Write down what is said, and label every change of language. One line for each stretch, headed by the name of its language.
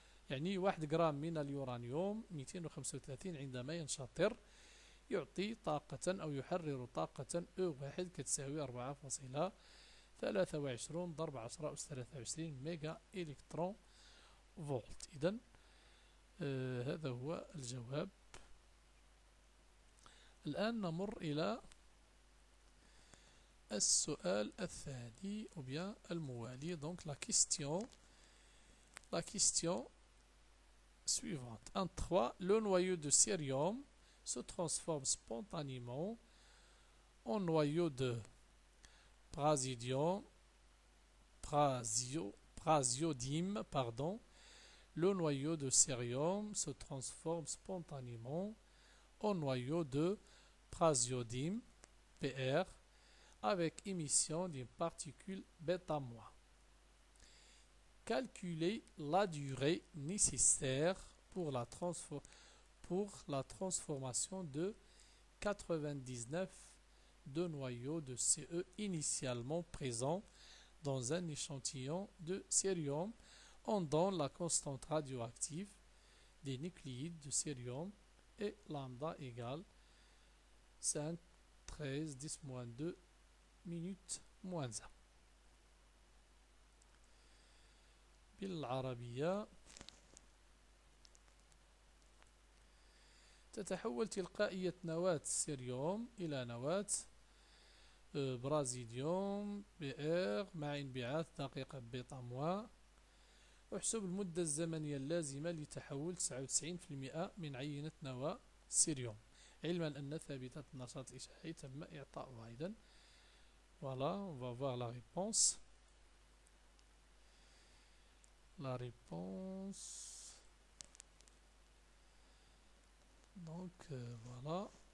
Arabic: يعني 1 جرام من اليورانيوم 235 عندما ينشطر يعطي طاقة أو يحرر طاقة E1 كتساوي 4.23 ضرب 10 أس 23 ميجا إلكترون فولت. إذن هذا هو الجواب. الآن نمر إلى السؤال الثاني
French: ou bien
Arabic: الموالي.
French: Donc la question suivante. 1.3. Le noyau de cérium se transforme spontanément en noyau de praséodyme. Le noyau de cérium se transforme spontanément en noyau de praséodyme, PR, avec émission d'une particule bêta-. Calculer la durée nécessaire pour la transformation de 99 de noyaux de Ce initialement présents dans un échantillon de cérium en donnant la constante radioactive des nucléides de cérium et lambda égale 5, 13, 10-2 minutes moins 1.
Arabic: بالعربية: تتحول تلقائية نواة السيريوم إلى نواة برازيديوم بR مع انبعاث دقيقة بيتا موا. احسب المدة الزمنية اللازمة لتحول 99% من عينة نواة السيريوم، علما أن ثابتة النشاط الإشعاعي تم إعطاؤها.
French: إذن voilà, on va voir la réponse. La réponse. Donc voilà.